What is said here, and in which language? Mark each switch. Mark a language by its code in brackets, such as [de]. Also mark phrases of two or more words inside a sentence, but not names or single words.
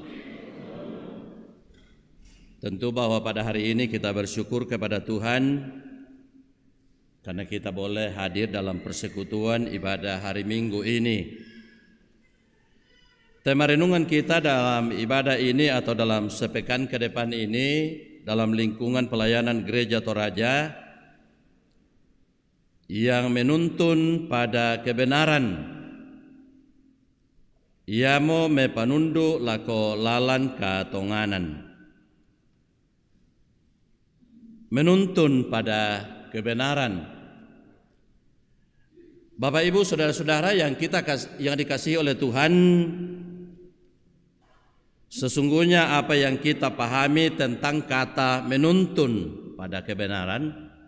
[id] Tentu bahwa pada hari ini kita bersyukur kepada Tuhan karena kita boleh hadir dalam persekutuan ibadah hari Minggu ini. Tema renungan kita dalam ibadah ini atau dalam sepekan ke depan ini dalam lingkungan pelayanan Gereja Toraja yang menuntun pada kebenaran. [sda] Iamo me panundu lako lalan katonganan. [id] Menuntun pada kebenaran. Bapak Ibu saudara-saudara yang dikasihi oleh Tuhan, sesungguhnya apa yang kita pahami tentang kata menuntun pada kebenaran.